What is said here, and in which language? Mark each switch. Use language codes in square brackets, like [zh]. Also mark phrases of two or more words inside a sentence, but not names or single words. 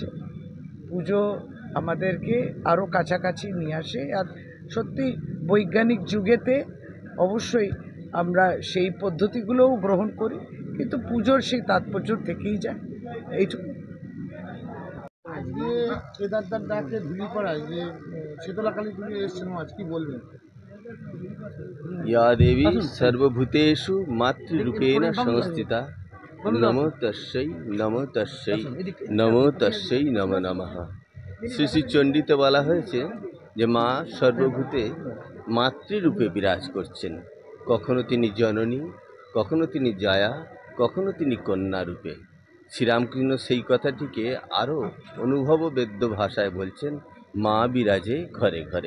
[bn] পুজো আমাদেরকে আরও কাছাকাছি নিয়ে আসে, আর সত্যি বৈজ্ঞানিক যুগেতে অবশ্যই আমরা সেই পদ্ধতিগুলোও গ্রহণ করি, কিন্তু পুজোর সেই তাৎপর্য থেকেই যায়, এইটুকু। আজকে কেদারদার ডাকে ঢুলিপাড়ায় যে শীতলা কালী পুজো এসছেন, আজ কি বলবেন? [sa] या देवी सर्वभूतेषु मातृरूपेण संस्थिता नमो तस्यै नमो तस्यै नमो तस्यै नमो नमः। [bn] শ্রী শ্রী চণ্ডীতে বলা হয়েছে যে মা সর্বভূতে মাতৃরূপে বিরাজ করছেন। কখনো তিনি জননী, কখনো তিনি জায়া, কখনো তিনি কন্যা রূপে। শ্রীরামকৃষ্ণ সেই কথাটিকে আরও অনুভববেদ্য ভাষায় বলছেন, মা বিরাজে ঘরে ঘরে।